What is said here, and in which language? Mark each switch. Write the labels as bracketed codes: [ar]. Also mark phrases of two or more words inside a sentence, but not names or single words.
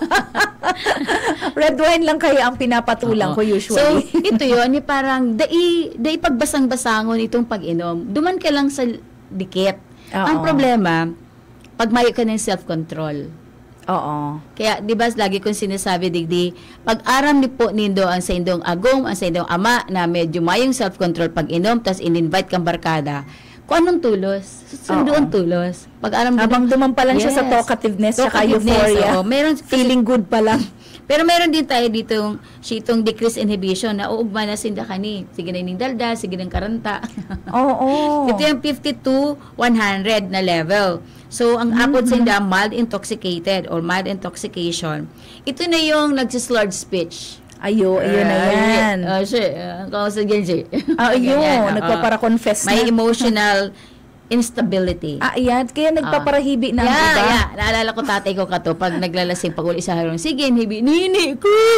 [en] Red wine [tl] lang kaya ang pinapatulang Oo. ko usually. [bik] So, ito yun, parang dai pagbasang-basangon itong pag-inom. Duman ka lang sa dikit. Oo. Ang problema, pag mayo ka ng self-control. Oo. [tl] Kaya, di ba, lagi kong sinasabi, [bik] digdi, pag-aram ni po nindo ang sa indong agong, ang sa indong ama, na medyo mayong self-control pag-inom, tas in-invite kang barkada, kung anong tulos, sundoon tulos. Pag-aram Habang duman pa lang siya sa [en] Yes. talkativeness, saka Talkativeness, euphoria. [tl] oo. Meron, [en] Feeling good pa lang. [tl] pero meron din tayo dito itong [en] decrease inhibition [bik] na uugma na sinda kani. Sige na ining daldal, sige ng karanta. [tl] Oo. Ito yung 50 to 100 na level. So, [bik] ang apod sa inda, [en] mild intoxicated or mild intoxication. [tl] Ito na yung nagsislurred speech. Ayun na yan. Kung sa Genji. Ayun, nagpapara-confess na. [en] May emotional instability. [tl] Yan. Kaya nagpaparahibi na, diba? [en] Yeah. [tl] Naalala ko tatay ko [bik] kato, pag naglalasing, pag uli sa harong, sige, hibi, nini ko!